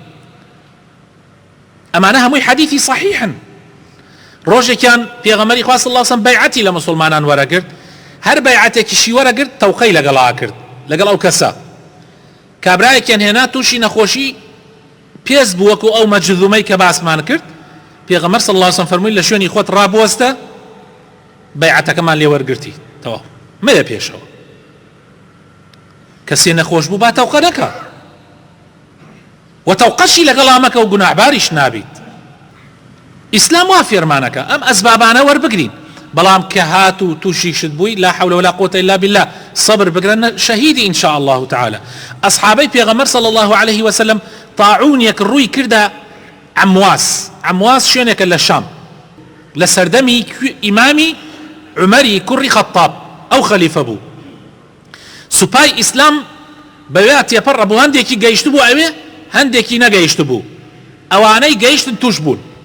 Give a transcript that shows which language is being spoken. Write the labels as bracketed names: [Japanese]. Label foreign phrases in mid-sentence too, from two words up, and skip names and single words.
[Central Kurdish] ئەمانە هەمووی حەدیثی صحیحن ڕۆژێکیان پێغەمبەری خوا [Arabic] صلی الله علیه وسلم [Central Kurdish] بەیعەتی لە مسلمانان وەرەگرت هەر بەیعەتێکیشی وەرەگرت تەوقەی لەگەڵا کرد لەگەڵ ئەو کەسە کابرایەکیان هێنا تووشی نەخۆشی پێست بوو وەکو ئەو مەجذومەی کە باسمان کرد پێغەمبەر [Arabic] صلی الله علیه وسلم [Central Kurdish] فەرمووی لە شوێنی خۆت ڕابوەستە بەیعەتەکەمان لێ وەرگرتی تەواو مەیە پێشەوە کەسێ نەخۆش بوو با تەوقە نەکە و تەوقەشی لەگەڵا مەکە و گوناحباریش نابیت ئیسلام وا فێرمانەکە ئەم ئەسبابانە وەربگرین بەڵام کە هات و تووشی شت بووی [Arabic] لا حول ولا قوة إلا بالله [Central Kurdish] صبر بگرن شهیدی [Arabic] إن شاء الله تعالى أصحابي [Central Kurdish] پێغەمبەر [Arabic] صلى الله عليه وسلم [Central Kurdish] طاعونێک ڕووی کردە عمواس شوێنێکە لە شام لە سەردەمی ئیمامی عومەری کوڕی خەطاب ئەو خەلیفە بوو سوپای ئیسلام بەوێ تێپەڕە بوو هەندێکی گەیشت بوو ئەوێ هەندێکی نەگەیشت بوو ئەوانەی گەیشتن توش بوون